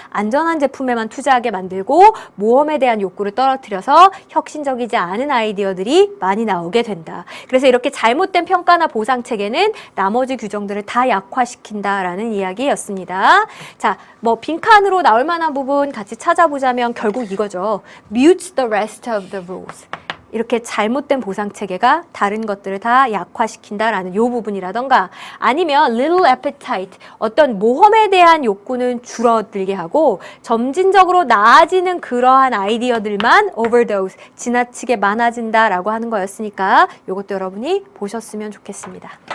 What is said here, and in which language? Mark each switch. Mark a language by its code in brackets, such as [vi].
[ko] 안전한 제품에만 투자하게 만들고 모험에 대한 욕구를 떨어뜨려서 혁신적이지 않은 아이디어들이 많이 나오게 된다. 그래서 이렇게 잘못된 평가나 보상 체계는 나머지 규정들을 다 약화시킨다라는 이야기였습니다. 자, 뭐 빈칸으로 나올 만한 부분 같이 찾아보자면 결국 이거죠. [en] Mute the rest of the rules. [ko] 이렇게 잘못된 보상 체계가 다른 것들을 다 약화시킨다라는 요 부분이라던가 아니면 [en] little appetite [ko] 어떤 모험에 대한 욕구는 줄어들게 하고 점진적으로 나아지는 그러한 아이디어들만 overdose 지나치게 많아진다라고 하는 거였으니까 요것도 여러분이 보셨으면 좋겠습니다.